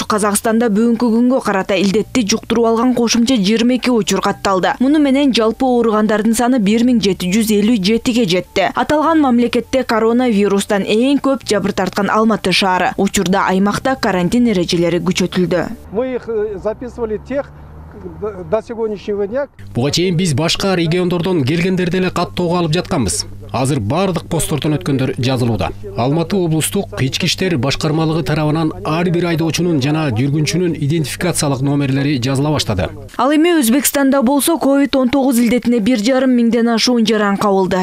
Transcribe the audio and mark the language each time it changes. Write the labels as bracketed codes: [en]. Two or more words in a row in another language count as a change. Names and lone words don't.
[ky] Казакстанда бүгүнкү күнгө карата илдетти жуктуруп алган кошумча 22 учур катталды. Муну менен жалпы ооругандардын саны 1757ге жетти. Аталган мамлекетте коронавирустан эң көп жабыр тарткан Алматы шаары. Учурда аймакта карантин эрежелери күчөтүлдү. [ru] Мы их записывали тех до сегодняшнего дня. [ky] Буга чейин биз башка региондордон келгендерди эле каттоого алып жатканбыз. Азыр бардык посттордон өткөндөр жазылууда. Алматы облустук ички иштер башкармалыгы тарабынан ар бир айдоочунун жана жүргүнчүнүн идентификациялык номерлери жазыла баштады. Ал эми Өзбекстанда болсо COVID-19 илдетине 1,5 миңден ашуун жаран кабылды.